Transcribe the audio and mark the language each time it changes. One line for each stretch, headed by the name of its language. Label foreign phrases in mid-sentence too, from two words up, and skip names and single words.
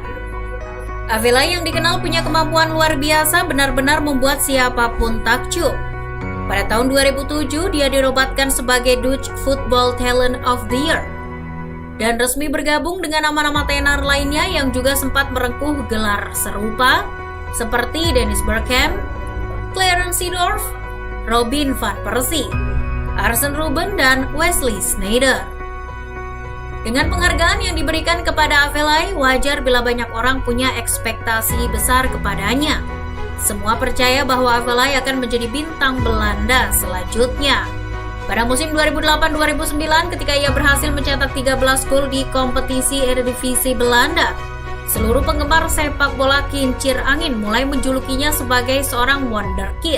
Indonesian: Afellay yang dikenal punya kemampuan luar biasa benar-benar membuat siapapun takjub. Pada tahun 2007, dia dinobatkan sebagai
English: Dutch Football Talent of the Year
Indonesian: dan resmi bergabung dengan nama-nama tenar lainnya yang juga sempat merengkuh gelar serupa seperti Dennis Bergkamp, Clarence Seedorf, Robin van Persie, Arsene Robben, dan Wesley Sneijder. Dengan penghargaan yang diberikan kepada Afellay, wajar bila banyak orang punya ekspektasi besar kepadanya. Semua percaya bahwa Afellay akan menjadi bintang Belanda selanjutnya. Pada musim 2008-2009, ketika ia berhasil mencetak 13 gol di kompetisi Eredivisie Belanda, seluruh penggemar sepak bola kincir angin mulai menjulukinya sebagai seorang wonderkid.